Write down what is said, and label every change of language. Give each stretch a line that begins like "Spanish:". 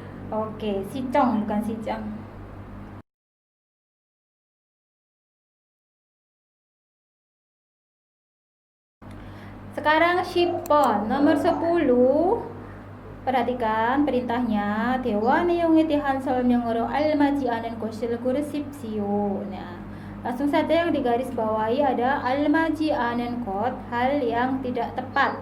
Indonesian: Oke, 시청 bukan 시장. Sekarang
Korean: 10번
Indonesian: nomor 10. Perhatikan perintahnya.
Korean: 대화 내용에 대한 설명으로 알맞지 않은 것을 고르십시오.
Indonesian: Nah, langsung saja yang digaris bawahi ada almaji
Korean: 않은 것,
Indonesian: hal yang tidak tepat.